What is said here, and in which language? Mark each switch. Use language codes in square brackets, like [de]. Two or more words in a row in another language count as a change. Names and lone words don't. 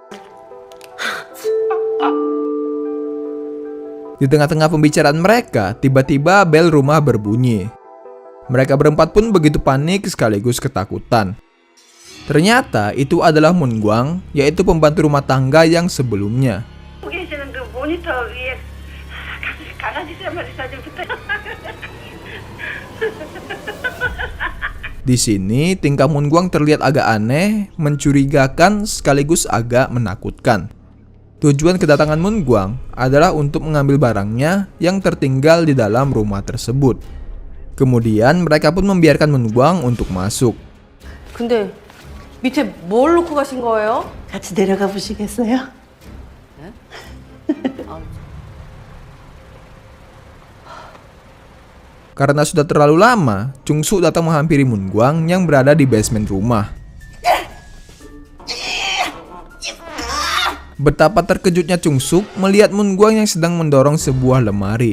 [id] Di tengah-tengah pembicaraan mereka, tiba-tiba bel rumah berbunyi. Mereka berempat pun begitu panik sekaligus ketakutan. Ternyata itu adalah Moon Gwang, yaitu pembantu rumah tangga yang sebelumnya. [ko] 계시는 그 모니터 위에 강아지 세 마리 사진 붙어. [id] Di sini, tingkah Moon Gwang terlihat agak aneh, mencurigakan sekaligus agak menakutkan. Tujuan kedatangan Moon Gwang adalah untuk mengambil barangnya yang tertinggal di dalam rumah tersebut. Kemudian mereka pun membiarkan Moon Gwang untuk masuk. [ko] 근데 밑에 뭘 놓고 가신 거예요? 같이 내려가 보시겠어요? [id] Karena sudah terlalu lama, Chung Suk datang menghampiri Moon Gwang yang berada di basement rumah. Betapa terkejutnya Chung Suk melihat Moon Gwang yang sedang mendorong sebuah lemari.